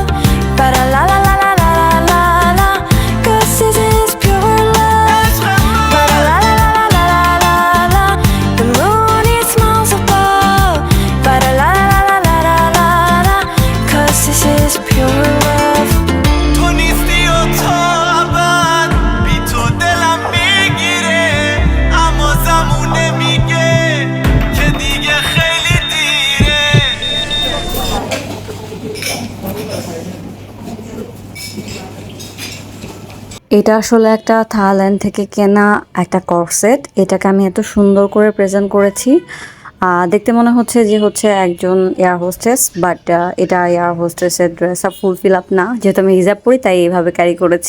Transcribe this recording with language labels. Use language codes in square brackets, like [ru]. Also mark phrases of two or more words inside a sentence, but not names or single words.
[en] Ba la la la la la la la la. 'Cause this is pure love. Ba la la la la la la la la. The moon it smiles above. Ba la la la la la la la la. 'Cause this is pure love. [fa] تو نیستی و تا ابد بی تو دلم میگیره، اما زمونه میگه که دیگه خیلی دیره. [bn] এটা আসলে একটা থাইল্যান্ড থেকে কেনা একটা করসেট। এটাকে আমি এত সুন্দর করে প্রেজেন্ট করেছি, দেখতে মনে হচ্ছে যে হচ্ছে একজন [en] air hostess, [bn] বাট এটা [en] air hostess's dress up fulfill up [bn] না, যেহেতু আমি হিজাব পরি তাই এইভাবে ক্যারি করেছি।